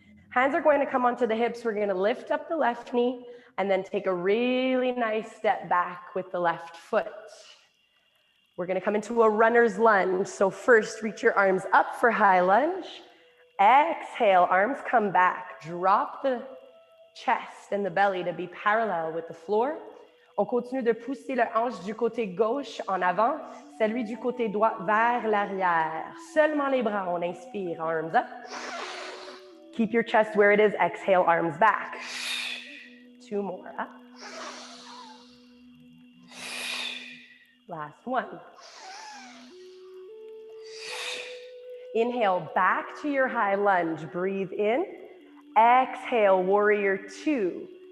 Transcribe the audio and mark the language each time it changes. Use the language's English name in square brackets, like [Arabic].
[English] Hands are going to come onto the hips. We're going to lift up the left knee and then take a really nice step back with the left foot. We're going to come into a runner's lunge. So first, reach your arms up for high lunge. Exhale, arms come back. Drop the chest and the belly to be parallel with the floor. [French] On continue de pousser le hanche du côté gauche en avant, celui du côté droit vers l'arrière. Seulement les bras, on inspire, [English] arms up. Keep your chest where it is, exhale, arms back. 2 more, up. Last one. Inhale, back to your high lunge. Breathe in. Exhale, warrior 2.